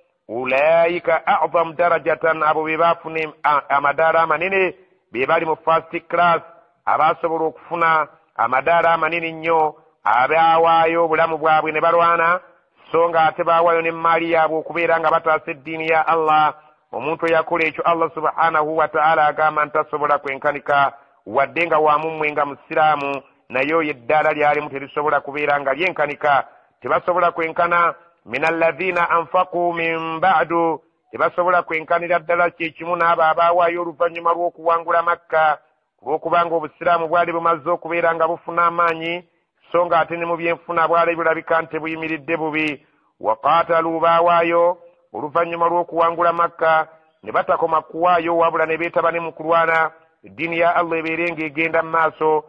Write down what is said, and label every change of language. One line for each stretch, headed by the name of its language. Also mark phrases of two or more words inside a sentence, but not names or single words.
Arabic: أولئك أعظم درجة,
Ganda: abo be baafuna amadaala amanene, be bali mu
English: first class,
Ganda: abaasobola okufuna amadaala amanene nnyo, abawaayo obulamu bwabwe ne balwana, so ng'ate baawaayo n'emmaali yaabwe okubeera nga bataasa eddiini ya Allah. omuntu eyakola ekyo Allah
Arabic: سبحانه وتعالى
Ganda: agamba nti tasobola kwenkanika wadde nga wamummwe nga musiraamu, naye oyo eddaala lyalimu terisobola kubeera nga lyenkanika.
Arabic: tebasobola kwenkana من الذين أنفقوا من بعد,
Ganda: tebasobola kwenkanira ddala kyekimu n'abo abaawaayo oluvannyuma lw'okuwangula Makka, olw'okubanga obusiraamu bwali bumaze okubeera nga bufuna amaanyi, so nga ate ne mu byenfuna bwali bulabika nti buyimiridde bubi.
Arabic: وقاتلوا,
Ganda: baawaayo oluvannyuma lw'okuwangula Makka ne batakoma kuwaayo wabula ne beetaba ne mu kulwana, eddiini ya Allah ebeere ng'egenda mu maaso.